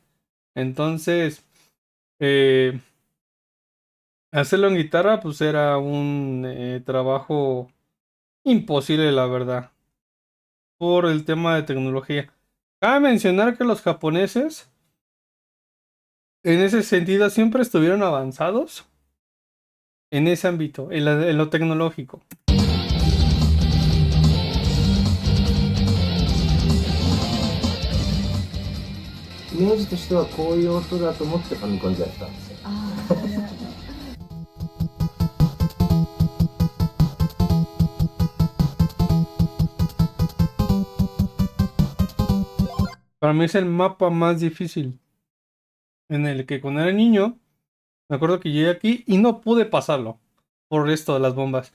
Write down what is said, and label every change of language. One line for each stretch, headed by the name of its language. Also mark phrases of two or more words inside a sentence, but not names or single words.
Spanish: Entonces, eh, hacerlo en guitarra, pues era un trabajo imposible, la verdad, por el tema de tecnología. Cabe mencionar que los japoneses, en ese sentido, siempre estuvieron avanzados en ese ámbito, en lo tecnológico.
Japanese: イメージとしてはこういう音だと思ってファミコンでやったんですよ。
Spanish: Para mí es el mapa más difícil, en el que cuando era niño, me acuerdo que llegué aquí y no pude pasarlo por esto de las bombas.